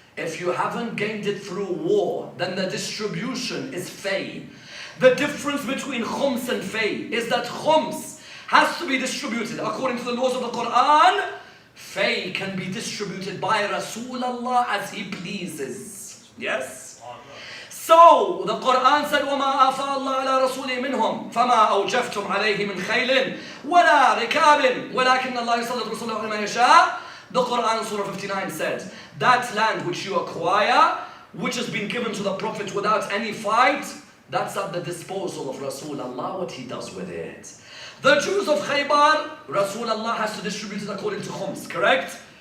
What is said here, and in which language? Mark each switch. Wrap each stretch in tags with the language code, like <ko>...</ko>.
<en>If you haven't gained it through war, then the distribution is fay. The difference between khums and fay is that khums has to be distributed according to the laws of the Quran. Fay can be distributed by Rasulullah as he pleases. Yes? So the Quran said,</en> <ar>وَمَا أَفَاءَ اللَّهُ عَلَى رَسُولِهِ مِنْهُمْ فَمَا أَوْجَفْتُمْ عَلَيْهِ مِنْ خَيْلٍ وَلَا رِكَابٍ وَلَكِنَّ اللَّهَ يُسَلِّطُ رُسُولَهُ عَلَى مَن يَشَاءُ.</ar> <en>The Quran, Surah 59 said, that land which you acquire, which has been given to the Prophet without any fight, that's at the disposal of Rasulullah, what he does with it. The Jews of Khyber, Rasulullah has to distribute it according to khums, correct?</en>